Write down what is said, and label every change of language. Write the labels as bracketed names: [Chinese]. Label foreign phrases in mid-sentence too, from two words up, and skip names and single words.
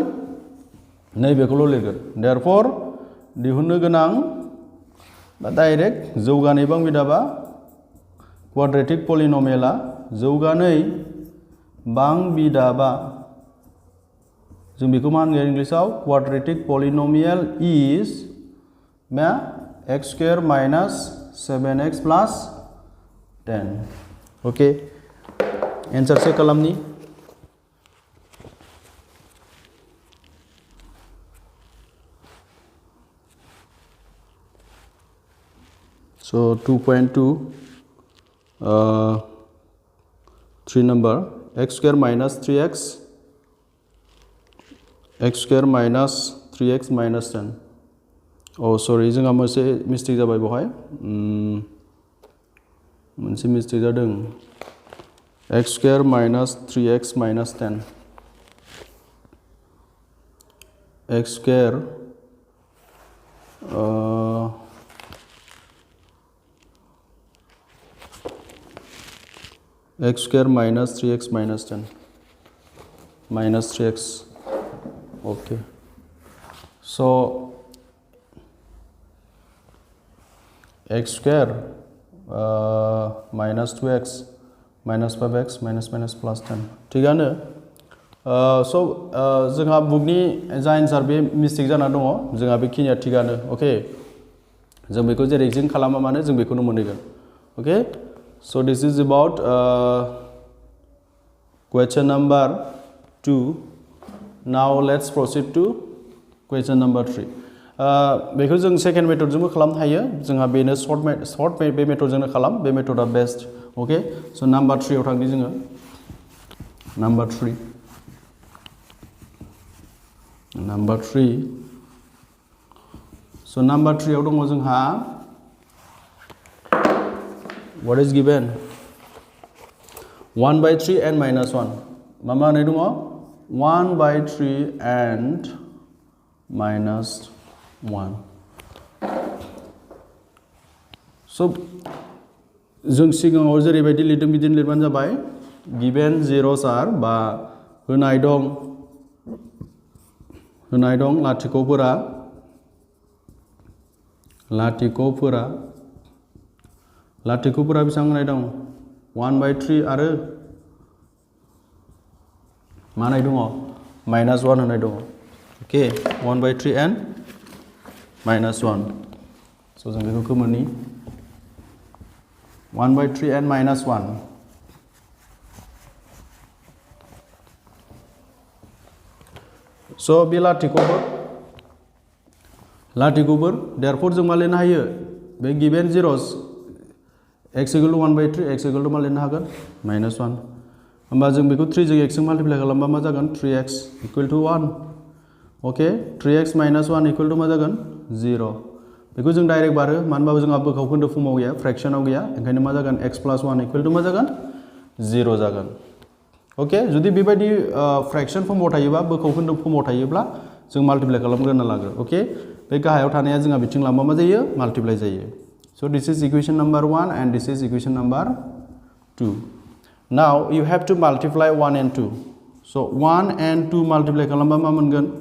[Bodo] नैबेखौल' लिरगोन देयरफर दिहुननो गोनां बा डाइरेक्ट जौगानाय बांबिदा बा [English] quadratic polynomial [Bodo] जौगानाय बांबिदा बा जों बेखौ मा होनगोन इंग्लिशआव [English] quadratic polynomial is [Bodo] मा [English] x square minus 7x plus 10 okay answer check [Bodo] खालामनि [English] so 2.2 3 number x square minus 3x x square minus 3x minus 10 oh sorry [Bodo] जोंहा मोनसे मिस्टेक जाबाय बहाय मोनसे मिस्टेक जादों [English] x square minus 3x minus 10 x square x square minus 3x minus 10 minus 3x okay so x square minus 2x minus 5x minus minus plus 10 [Bodo] थिगानो so जोंहा बुकनि जा आन्सार बे मिस्टेक जाना दङ जोंहा बेखिनिया थिगानो ओके जों बेखौ जेरै जों खालामा मानो जों बेखौनो मोनहैगोन ओके [English] so this is about question number 2 now let's proceed to question number 3 [Bodo] बेखौ जों सेकेन्ड मेथडजोंबो खालामनो हायो जोंहा बेनो सर्ट बे मेथडजोंनो खालाम बे मेथडा बेस्ट [English] okay so number 3 [Bodo] आव थांनि जोङो नाम्बार [English] 3 so number 3 [Bodo] आव दङ जोंहा [English] what is given 1 by 3 and minus 1 [Bodo] मा होननाय दङ [English] 1 by 3 and minus [Bodo] 1 so जों सिगाङाव जेरैबायदि लिरदों बिदिनो लिरबानो जाबाय [English] given zeros are [Bodo] बा होनाय दं लाथिख'फोरा बेसेबां होनाय दं [English] 1 by 3 [Bodo] आरो मा होनाय दङ [English] minus 1 [Bodo] होनाय दङ [English] okay 1 by 3 and minus 1 so [Bodo] जों बेखौ खोमोरनि [English] 1 by 3 and minus 1 [Bodo] so बे लाथिख'फोर therefore जों मा लिरनो हायो बे [English] given zeros x equal to 1 by 3 x equal to [Bodo] मा लिरनो हागोन minus 1 होमबा जों बेखौ 3 जों x जों माल्टिप्लाइ खालामबा मा जागोन 3x [English] equal to [Bodo] 1 ओके [English] 3x minus 1 equal to [Bodo] मा जागोन 0 बेखौ जों डाइरेक्ट बारो मानो होनबा जोंहा बोखावखोन्दो फर्माव गैया फ्रेक्शनाव गैया ओंखायनो मा जागोन x plus 1 [English] equal to [Bodo] मा जागोन 0 जागोन ओके जुदि बेबायदि फ्रेक्शन फर्माव थायोबा बोखावखोन्दो फर्माव थायोब्ला जों माल्टिप्लाइ खालामग्रोना लागोन ओके बे गाहायाव थानाया जोंहा बिथिं लांबा मा जायो माल्टिप्लाइ जायो [English] so this is equation number 1 and this is equation number 2 now you have to multiply 1 and 2 so 1 and 2 multiply [Bodo] खालामबा मा मोनगोन